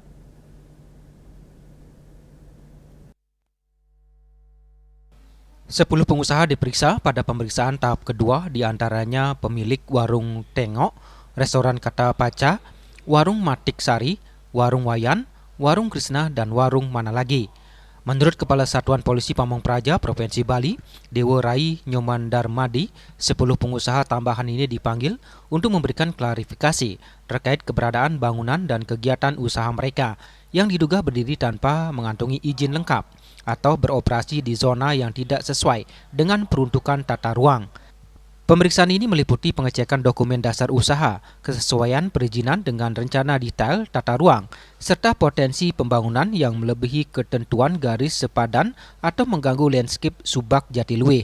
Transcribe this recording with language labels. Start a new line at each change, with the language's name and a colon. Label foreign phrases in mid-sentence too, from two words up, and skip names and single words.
Indonesian: Sepuluh pengusaha diperiksa pada pemeriksaan tahap kedua, diantaranya pemilik warung Tengok, restoran Kata Paca, warung Matik Sari, warung Wayan, warung Krishna, dan warung Mana Lagi. Menurut Kepala Satuan Polisi Pamong Praja Provinsi Bali, Dewa Rai Nyoman Darmadi, 10 pengusaha tambahan ini dipanggil untuk memberikan klarifikasi terkait keberadaan bangunan dan kegiatan usaha mereka yang diduga berdiri tanpa mengantongi izin lengkap atau beroperasi di zona yang tidak sesuai dengan peruntukan tata ruang. Pemeriksaan ini meliputi pengecekan dokumen dasar usaha, kesesuaian perizinan dengan rencana detail tata ruang, serta potensi pembangunan yang melebihi ketentuan garis sepadan atau mengganggu landscape Subak Jatiluwih.